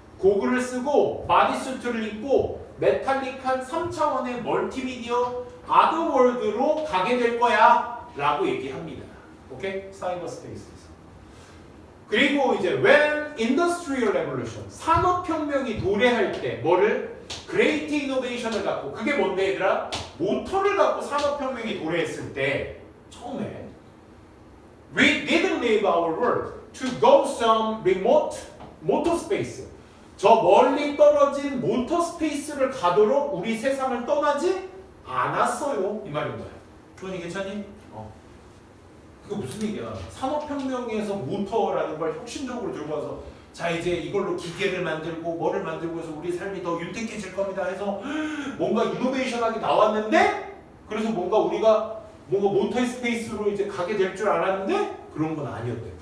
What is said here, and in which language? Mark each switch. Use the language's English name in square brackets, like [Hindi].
[Korean] 고글을 쓰고 바디수트를 입고 메탈릭한 3차원의 멀티미디어 아더월드로 가게 될 거야 라고 얘기합니다. 오케이? 사이버 스페이스에서. 그리고 이제 [English] when industrial revolution, [Korean] 산업혁명이 도래할 때 뭐를? [English] great innovation [Korean] 을 갖고, 그게 뭔데 얘들아? 모터를 갖고 산업혁명이 도래했을 때 처음에 [English] we didn't leave our world to go some remote motor space. [Korean] 저 멀리 떨어진 모터 스페이스를 가도록 우리 세상을 떠나지 않았어요. 이 말인 거야. 그러니 괜찮니? 그거 무슨 얘기야? 산업혁명에서 모터라는 걸 혁신적으로 들고 와서 자 이제 이걸로 기계를 만들고 뭐를 만들고 해서 우리 삶이 더 윤택해질 겁니다 해서 뭔가 이노베이션하게 나왔는데 그래서 우리가 모터 스페이스로 이제 가게 될 줄 알았는데 그런 건 아니었대.